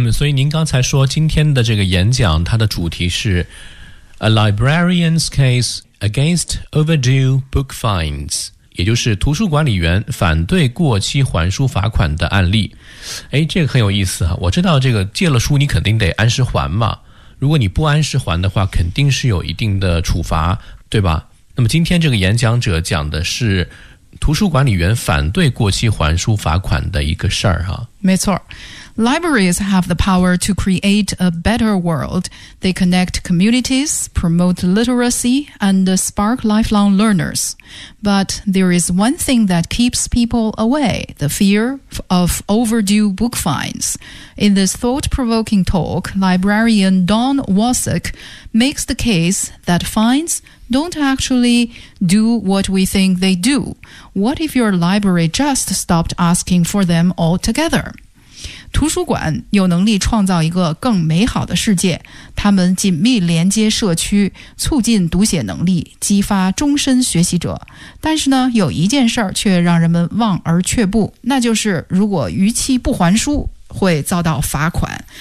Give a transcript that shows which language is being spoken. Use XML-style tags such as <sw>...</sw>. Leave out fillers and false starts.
<zh>所以您刚才说今天的这个演讲它的主题是</zh> <en>A librarian's case against overdue book fines，</en> <zh>也就是图书管理员反对过期还书罚款的案例。哎，这个很有意思啊，我知道这个借了书你肯定得按时还嘛，如果你不按时还的话肯定是有一定的处罚，对吧？那么今天这个演讲者讲的是图书管理员反对过期还书罚款的一个事儿哈。没错，</zh> <en>Libraries have the power to create a better world. They connect communities, promote literacy, and spark lifelong learners. But there is one thing that keeps people away, the fear of overdue book fines. In this thought-provoking talk, librarian Don Wasik makes the case that fines don't actually do what we think they do. What if your library just stopped asking for them altogether?</en> <zh>图书馆有能力创造一个更美好的世界，他们紧密连接社区，促进读写能力，激发终身学习者。但是呢，有一件事儿却让人们望而却步，那就是如果逾期不还书，会遭到罚款。</zh>